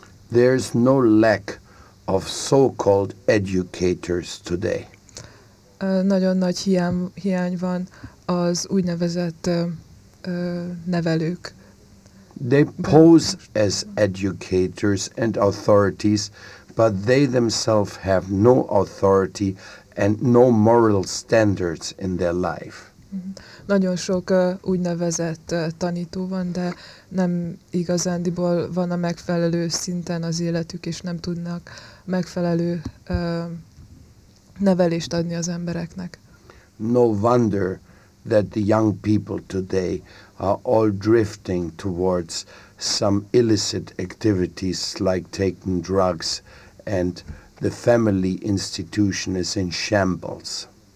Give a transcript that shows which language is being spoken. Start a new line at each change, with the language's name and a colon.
English: There is no lack of so-called educators today.
Hungarian: Nagyon nagy hiány van az úgynevezett nevelők.
English: They pose as educators and authorities, but they themselves have no authority and no moral standards in their life.
Hungarian: Nagyon sok úgynevezett tanító van, de nem igazándiból van a megfelelő szinten az életük, és nem tudnak megfelelő nevelést adni az embereknek.
English: No wonder that the young people today are all drifting towards some illicit activities like taking drugs, and the family institution is in shambles.